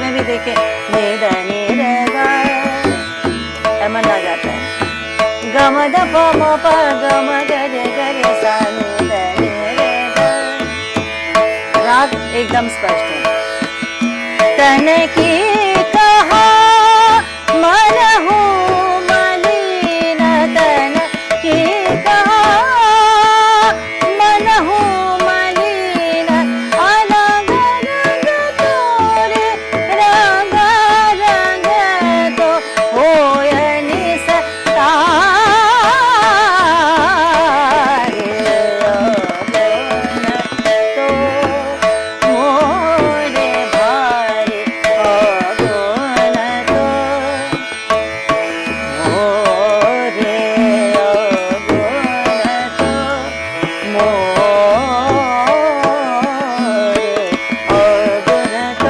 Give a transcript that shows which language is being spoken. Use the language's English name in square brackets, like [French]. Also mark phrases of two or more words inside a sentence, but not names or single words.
[Hindi] देखिए नि ध नि रे गा, एमन आ जाता है। ग म ध प म प ग म ग रे सा नि ध नि रे गा। राग एकदम स्पष्ट है। तन की कहा मन हूँ मलिन, तन की कहा मन हूँ मलिन, अलग रंग तोरे रंग रंग तो होय निस्तारे, तो मोरे भारी अगुन तो, मोरे अगुन तो, मोरे अगुन तो।